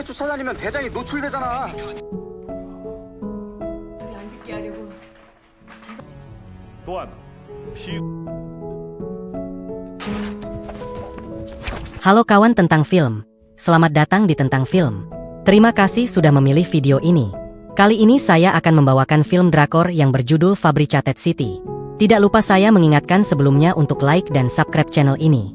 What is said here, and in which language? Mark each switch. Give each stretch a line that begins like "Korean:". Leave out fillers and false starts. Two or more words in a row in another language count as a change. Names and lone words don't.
Korean: 쫓아다니면 대장이 노출되잖아. 소리 안 듣게 하려고. 또한
Indonesian: Halo kawan tentang film. Selamat datang di Tentang Film. Terima kasih sudah memilih video ini. Kali ini saya akan membawakan film drakor yang berjudul Fabricated City. Tidak lupa saya mengingatkan sebelumnya untuk like dan subscribe channel ini.